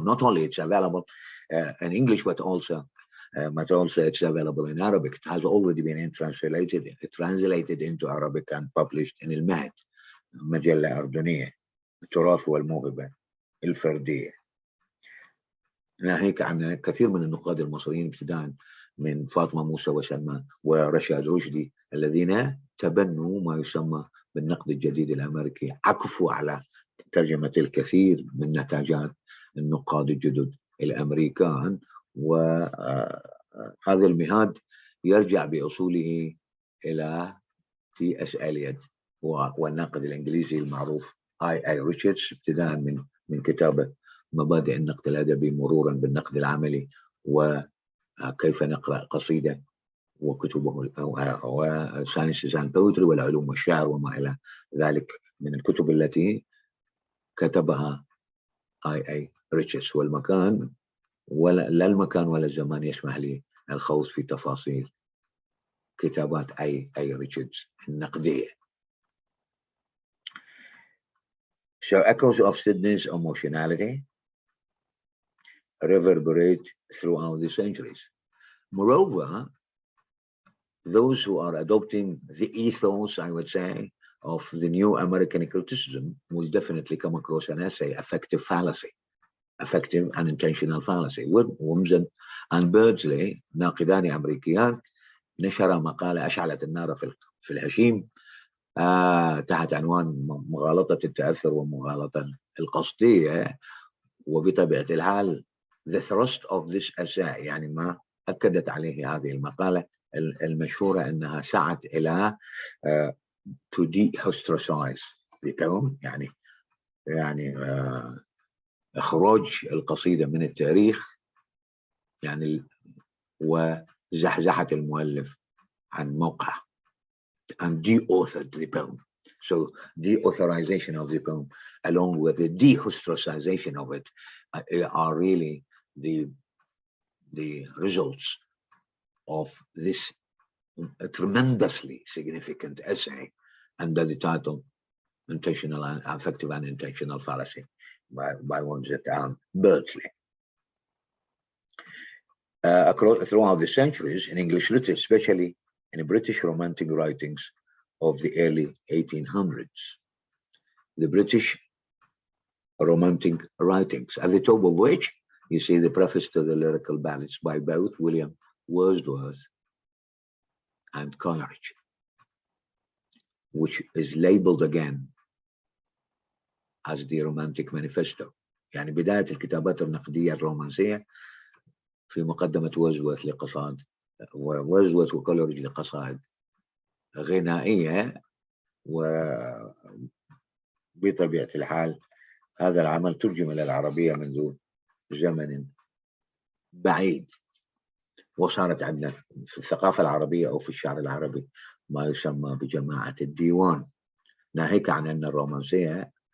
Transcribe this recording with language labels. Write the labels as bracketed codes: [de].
[en] Not only it's available in English, but also it's available in Arabic. It has already been translated into Arabic and published in [ar] المهد, مجلة أردنية، التراث والموهبة الفردية. ناهيك عن كثير من النقاد المصريين ابتداء من فاطمة موسى وسلمان ورشاد رشدي الذين تبنوا ما يسمى بالنقد الجديد الأمريكي، عكفوا على ترجمة الكثير من نتاجات النقاد الجدد الأمريكان، وهذا المهاد يرجع بأصوله إلى T.S. Eliot والناقد الإنجليزي المعروف I.A. Richards، ابتداء من كتابه مبادئ النقد الأدبي مرورا بالنقد العملي وكيف نقرأ قصيدة وكتبه وساينسز اند بويتري والعلوم والشعر وما إلى ذلك من الكتب التي كتبها I.A. Richards. والمكان لا المكان ولا الزمان يسمح لي الخوض في تفاصيل كتابات I.A. Richards النقدية. [en] So echoes of Sidney's emotionality reverberate throughout the centuries. Moreover, those who are adopting the ethos, I would say, of the new American criticism will definitely come across an essay, Affective Fallacy, Affective and Intentional Fallacy. [ar] Wimsen and Birdsley, ناقدان أمريكيان، نشر مقالة أشعلت النار في الهشيم تحت عنوان مغالطة التأثر ومغالطة القصدية، وبطبيعة الحال [en] the thrust of this essay [ar] يعني ما أكدت عليه هذه المقالة المشهورة أنها سعت إلى [en] to dehistoricize the poem [ar] يعني إخراج القصيدة من التاريخ يعني وزحزحة المؤلف عن موقعه [en] and de-authored the poem. So de-authorization of the poem along with the dehistoricization of it are really the results of this tremendously significant essay under the title Intentional and Affective and Intentional Fallacy by Wonsit Birdsley. Throughout the centuries in English literature, especially in British Romantic writings of the early 1800s, the British Romantic writings, at the top of which you see the preface to the lyrical ballads by both William Wordsworth and Coleridge, which is labeled again as the Romantic Manifesto. [ar] يعني بداية الكتابات النقدية الرومانسية في مقدمة وورdsworth لقصائد وورdsworth وكولريدج لقصائد غنائية، وبطبيعة الحال هذا العمل ترجم إلى العربية منذ زمن بعيد، وصارت عندنا في الثقافة العربية أو في الشعر العربي ما يسمى بجماعة الديوان، ناهيك عن أن الرومانسية